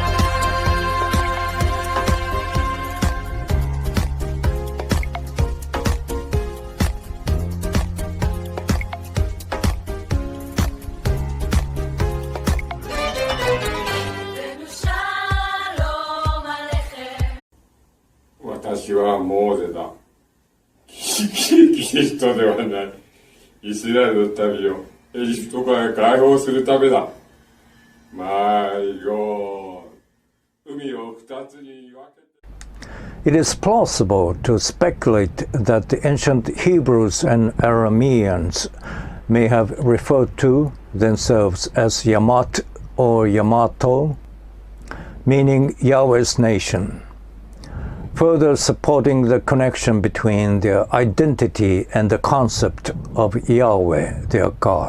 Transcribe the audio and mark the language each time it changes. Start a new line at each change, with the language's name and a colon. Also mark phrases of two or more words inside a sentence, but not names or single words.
Hebrew: הבאנו שלום עליכם.
Japanese: 私はモーゼだ。キリストではない。イスラエルの旅をエジプトから解放するためだ。
English: My God。
Japanese: 海を二つに分けて。
English: It is plausible to speculate that the ancient Hebrews and Arameans may have referred to themselves as Yamat or Yamato, meaning Yahweh's nation, further supporting the connection between their identity and the concept of Yahweh, their God.